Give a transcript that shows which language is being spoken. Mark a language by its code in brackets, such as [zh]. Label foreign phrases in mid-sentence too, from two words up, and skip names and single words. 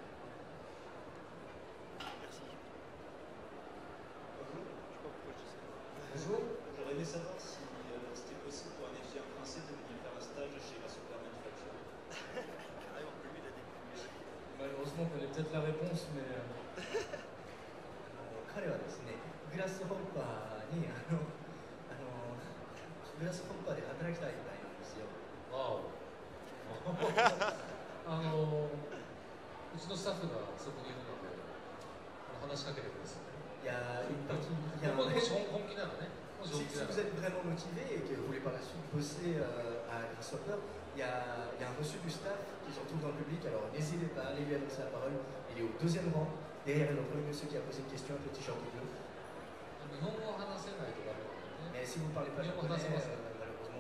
[fr] Merci. Bonjour. J'aurais aimé savoir si c'était possible pour un étudiant français de venir faire un stage chez la Super Manufacture. Malheureusement, on connaît peut-être la réponse, mais [ja] 彼はですね、グラスホッパーにグラスホッパーで働きたいみたいなんですよ。わおうちのスタッフがそこにいるので話しかけてください。 [fr] Il y a une partie. [ja] もし本気ならね。 [fr] Si vous êtes vraiment motivé et que vous voulez par la suite bosser à Grasshopper, il y a un reçu du staff qui se retrouve dans le public, alors n'hésitez pas à aller lui adresser la parole. Il est au deuxième rang, derrière le premier monsieur qui a posé une question avec le t-shirt bleu. Mais si vous ne parlez pas japonais, malheureusement.